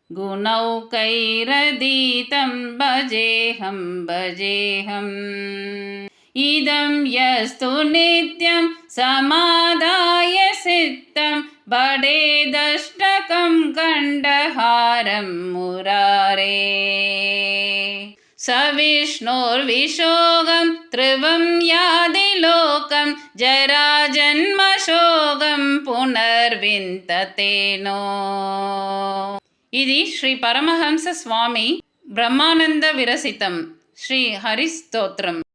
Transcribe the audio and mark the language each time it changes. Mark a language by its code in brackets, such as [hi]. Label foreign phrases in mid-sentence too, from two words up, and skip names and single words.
[sa] गुणौकैरधीतं भजेऽहं भजेऽहम् इदं यस्तु नित्यं समादाय सिद्धं भडेदष्टकं कण्ठहारं मुरारे सविष्णोर्विशोगं ध्रुवं यादि लोकं जराजन्मशोगं पुनर्विन्दते नो। [te] ఇది శ్రీ పరమహంస స్వామి బ్రహ్మానంద విరసితం శ్రీ హరిస్తోత్రం.